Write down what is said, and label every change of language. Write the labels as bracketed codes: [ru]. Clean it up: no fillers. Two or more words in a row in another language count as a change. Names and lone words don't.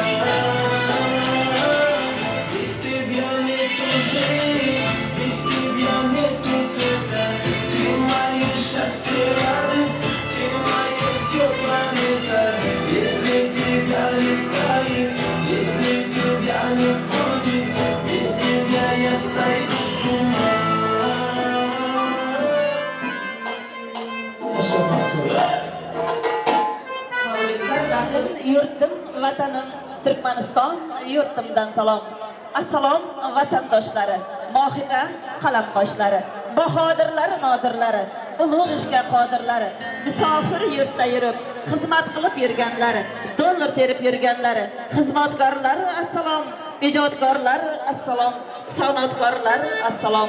[ru] Без тебя нету жизни, без тебя нету света. Ты мое счастье, радость, ты моя вся планета. Если тебя не станет, если тебя не будет, без тебя я сойду с ума. [uz] Yurtim, vatanım, Türkmeniston, yurtimdan salom. Assalom, vatandoshlari, mohira qalam qoshlari, bahodirlari, nodirlari, ulug' ishga qodirlari, musofir yurtda yurib, xizmat qilib yurganlari, dollar terib yurganlari, xizmatkorlari, assalom, ijodkorlar, assalom, san'atkorlar, assalom.